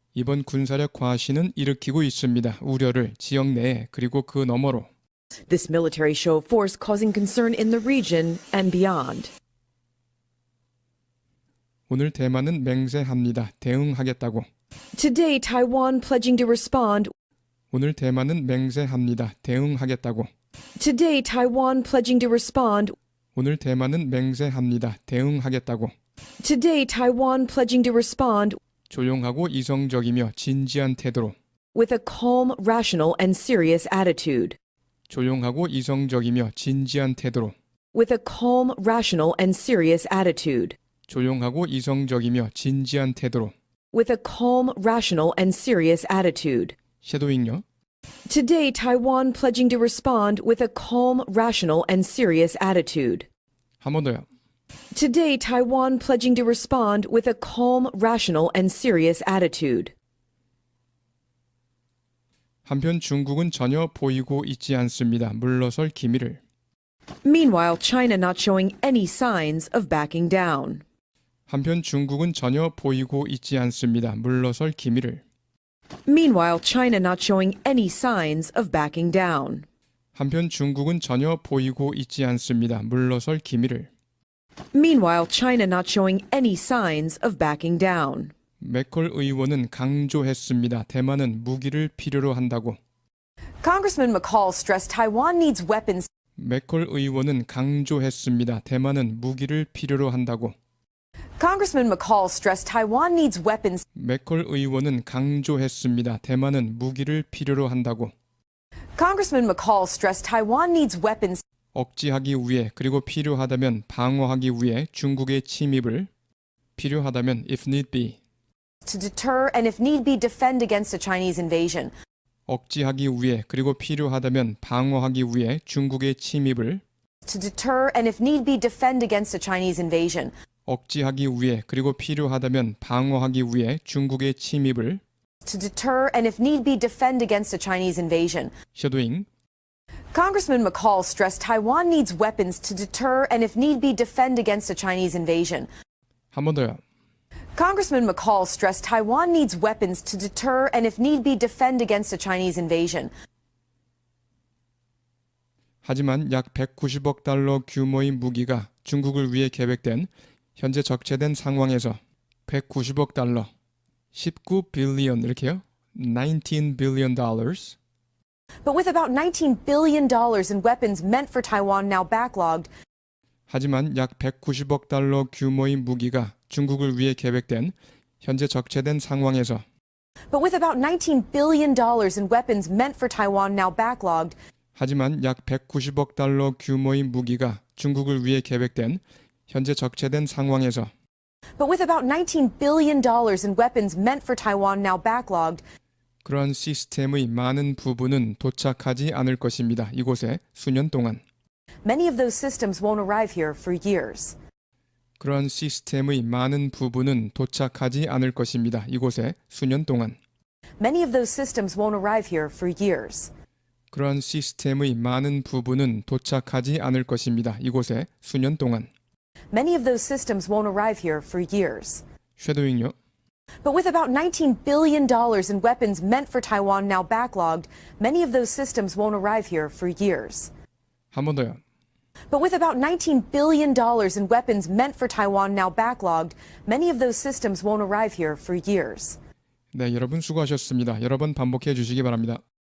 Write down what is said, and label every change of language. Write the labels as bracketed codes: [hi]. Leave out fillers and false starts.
[ko] 이번 군사력 과시는 일으키고 있습니다. 우려를 지역 내에 그리고 그 너머로. [en] This military show of force causing concern in the region and beyond. [ko] 오늘 대만은 맹세합니다. 대응하겠다고. [en] Today, Taiwan pledging to respond. [ko] 오늘 대만은 맹세합니다. 대응하겠다고. [en] Today, Taiwan pledging to respond. [ko] 오늘 대만은 맹세합니다. 대응하겠다고. [en] Today, Taiwan pledging to respond. [ko] 조용하고 이성적이며 진지한 태도로. [en] With a calm, rational, and serious attitude. [ko] 조용하고 이성적이며 진지한 태도로. [en] With a calm, rational, and serious attitude. [ko] 조용하고 이성적이며 진지한 태도로. [en] With a calm, rational, and serious attitude. [ko] 섀도잉요. [en] Today, Taiwan pledging to respond with a calm, rational, and serious attitude. [ko] 한 번 더요. [en] Today, Taiwan pledging to respond with a calm, rational, and serious attitude. [ko] 한편 중국은 전혀 보이고 있지 않습니다. 물러설 기미를. [en] Meanwhile, China not showing any signs of backing down. [ko] 한편 중국은 전혀 보이고 있지 않습니다. 물러설 기미를. [en] Meanwhile, China not showing any signs of backing down. [ko] 한편 중국은 전혀 보이고 있지 않습니다. 물러설 기미를. [en] Meanwhile, China not showing any signs of backing down. [ko] 맥콜 의원은 강조했습니다. 대만은 무기를 필요로 한다고. [en] Congressman McCall stressed Taiwan needs weapons. [ko] 맥콜 의원은 강조했습니다. 대만은 무기를 필요로 한다고. [en] Congressman McCall stressed Taiwan needs weapons. [ko] 맥콜 의원은 강조했습니다. 대만은 무기를 필요로 한다고. [en] Congressman McCall stressed Taiwan needs weapons. [ko] 억지하기 위해 그리고 필요하다면 방어하기 위해 중국의 침입을 필요하다면 [en] if need be To deter and if need be defend against a Chinese invasion. [ko] 억지하기 위해 그리고 필요하다면 방어하기 위해 중국의 침입을 [en] To deter and if need be defend against a Chinese invasion. [ko] 억지하기 위해 그리고 필요하다면 방어하기 위해 중국의 침입을 [en] To deter and if need be defend against a Chinese invasion. [ko] 셔도잉. [en] Congressman McCall stressed Taiwan needs weapons to deter and if need be defend against a Chinese invasion. [ko] 한 번 더요. [en] Congressman McCall stressed Taiwan needs weapons to deter and if need be defend against a Chinese invasion. [ko] 하지만 약 190억 달러 규모의 무기가 중국을 위해 계획된 현재 적체된 상황에서 190억 달러, 19 빌리언 이렇게요? [en] 19 billion dollars. But with about $19 billion in weapons meant for Taiwan now backlogged, [ko] 하지만 약 190억 달러 규모의 무기가 중국을 위해 계획된 현재 적체된 상황에서 [en] but with about $19 billion in weapons meant for Taiwan now backlogged, [ko] 하지만 약 190억 달러 규모의 무기가 중국을 위해 계획된 현재 적체된 상황에서 [en] but with about $19 billion in weapons meant for Taiwan now backlogged, [ko] 그러한 시스템의 많은 부분은 도착하지 않을 것입니다. 이곳에 수년 동안. [en] many of those systems won't arrive here for years. [ko] 그러한 시스템의 많은 부분은 도착하지 않을 것입니다. 이곳에 수년 동안. [en] Many of those systems won't arrive here for years. [ko] 그러한 시스템의 많은 부분은 도착하지 않을 것입니다. 이곳에 수년 동안. [en] Many of those systems won't arrive here for years. [ko] 쉐도잉요. [en] But with about $19 billion in weapons meant for Taiwan now backlogged, many of those systems won't arrive here for years. [ko] 한 번 더요. [en] But with about $19 billion in weapons meant for Taiwan now backlogged, many of those systems won't arrive here for years. [ko] 네, 여러분 수고하셨습니다. 여러 번 반복해 주시기 바랍니다.